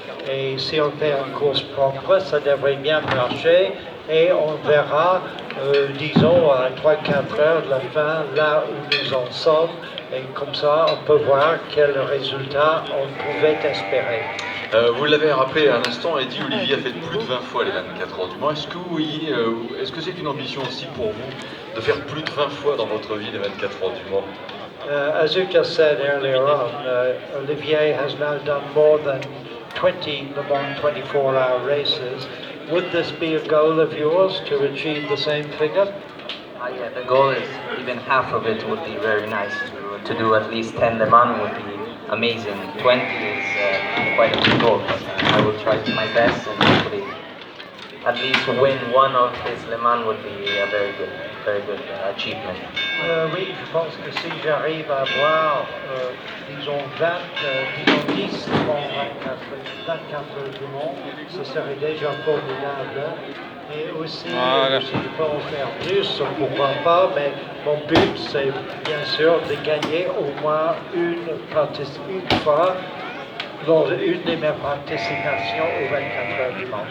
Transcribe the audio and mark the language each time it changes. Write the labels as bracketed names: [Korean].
[French] Et si on fait une course propre, ça devrait bien marcher et on verra, disons, à 3-4 heures de la fin, là où nous en sommes. Et comme ça, on peut voir quel résultat on pouvait espérer. Vous l'avez rappelé à l'instant, Eddie, Olivier a fait plus de 20 fois les 24 heures du Mans. Est-ce que vous voyez, est-ce que c'est une ambition aussi pour vous de faire plus de 20 fois dans votre vie les 24 heures du Mans? [English] As you just said earlier on, Olivier has now done more than 20 Le Mans 24-hour races. Would this be a goal of yours to achieve the same figure? Yeah, the goal is even half of it would be very nice. To do at least 10 Le Mans would be amazing. 20 is quite a big goal, but I will try my best and hopefully at least win one of his Le Mans would be a very good achievement. [French] Oui, je pense que si j'arrive à avoir, disons 10 avant 24 du Mans, ce serait déjà formidable. Et aussi, si je peux en faire plus, pourquoi pas, mais mon but c'est bien sûr de gagner au moins une fois dans une de mes participations aux 24 heures du Mans.